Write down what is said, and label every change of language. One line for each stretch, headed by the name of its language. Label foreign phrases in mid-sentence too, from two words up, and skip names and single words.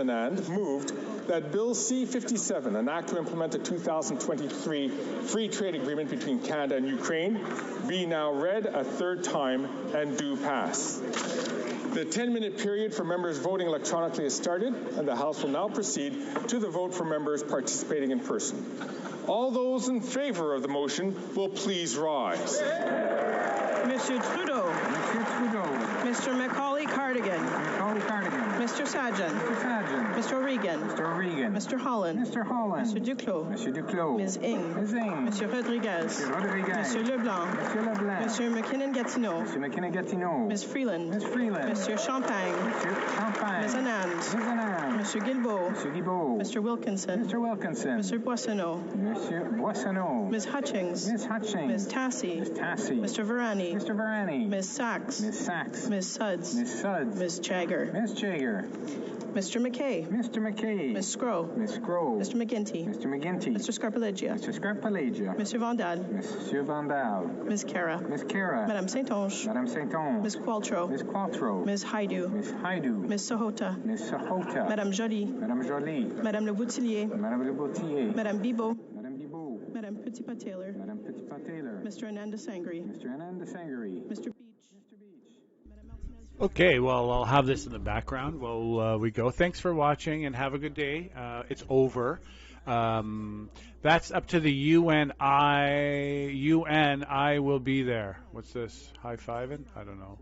English: Anand, moved that Bill C-57, an act to implement the 2023 free trade agreement between Canada and Ukraine, be now read a third time and do pass. The 10-minute period for members voting electronically has started, and the House will now proceed to the vote for members participating in person. All those in favor of the motion will please rise. Monsieur Trudeau. Monsieur Trudeau. Mr. Macaulay Cardigan. Macaulay Cardigan. Mr. Sajan. Mr. Sajan. Mr. O'Regan. Mr. O'Regan. Mr. Holland. Mr. Holland. Monsieur Duclos. Monsieur Duclos. Ms. Ing. Ms. Ing. Monsieur Rodriguez. Monsieur Rodriguez. Monsieur Leblanc. Monsieur Leblanc. Monsieur McKinnon-Gatineau. Monsieur McKinnon-Gatineau. Ms. Freeland. Ms. Freeland. Monsieur Champagne. Monsieur Champagne. Ms. Anand. Ms. Anand. Monsieur Guilbeault. Monsieur Guilbeault. Mr. Wilkinson. Mr. Wilkinson. Monsieur Boissonneau. Monsieur Boissonneau. Ms. Hutchings. Ms. Hutchings. Ms. Tassie. Ms. Tassie. Mr. Varani. Mr. Varani. Ms. Sachs. Ms. Sachs. Ms. Suds. Ms. Suds. Ms. Jagger. Ms. Jagger. Mr. McKay. Mr. McKay. Ms. Scrow. Ms. Scrow. Mr. McGinty. Mr. McGinty. Mr. Scarpellegia. Mr. Scarpellegia. Mr. Vandal. Monsieur Vandal. Ms. Cara. Ms. Cara. Madame Saint-Onge. Madame Saint-Onge. Ms. Qualtrough. Ms. Qualtrough. Ms. Haidu. Ms. Haidu. Ms. Sahota. Ms. Sahota. Madame Joly. Madame Joly. Madame Le Boutillier. Madame Le Boutillier. Madame Bibeau. Madame Bibeau. Madame Petitpas-Taylor. Madame Petitpas-Taylor. Mr. Ananda Sangri. Mr. Ananda Sangri. Mr. Beach. Okay, well, I'll have this in the background while we go. Thanks for watching and have a good day. It's over. That's up to the UN. I will be there. What's this? High-fiving? I don't know.